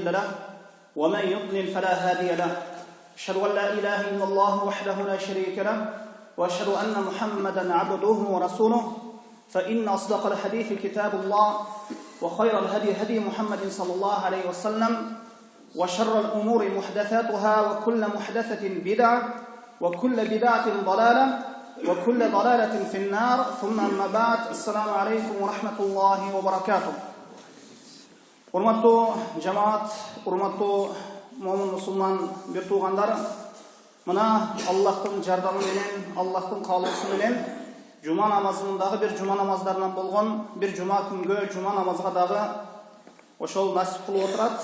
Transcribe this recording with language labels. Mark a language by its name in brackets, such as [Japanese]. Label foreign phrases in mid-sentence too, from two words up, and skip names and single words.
[Arabic] له ومن يضلل فلا هادي له أشهد أن لا إله إلا الله وحده لا شريك له وأشهد أن محمدا عبده ورسوله فإن أصدق الحديث كتاب الله وخير الهدي هدي محمد صلى الله عليه وسلم وشر الأمور محدثاتها وكل محدثة بدعة وكل بدعة ضلالة وكل ضلالة في النار ثم أما بعد السلام عليكم ورحمة الله وبركاته. [Kyrgyz] Урматтуу жамаат, урматтуу момун мусулман бир туугандар, мына Аллахтын жардамы менен, Аллахтын каалоосу менен жума намазындагы бир жума намаздарынан болгон бир жума күнгө жума намазга дагы ошол насип кылып отурат.